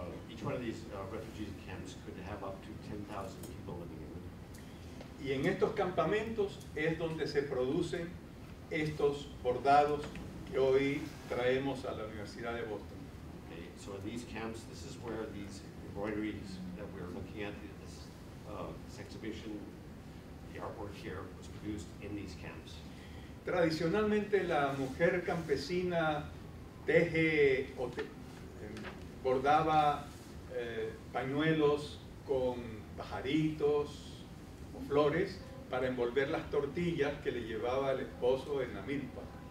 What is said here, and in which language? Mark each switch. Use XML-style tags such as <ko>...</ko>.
<en>Each one of these refugee camps could have up to 10,000 people living in them.</en> <es>Y en estos campamentos es donde se producen estos bordados que hoy traemos a la Universidad de Boston.</es> <en>Okay, so in these camps, this is where these embroideries that we're looking at, this exhibition, the artwork here was produced in these camps.</en> <es>Tradicionalmente la mujer campesina teje o bordaba pañuelos con pajaritos o flores para envolver las tortillas que le llevaba el esposo en la milpa.</es>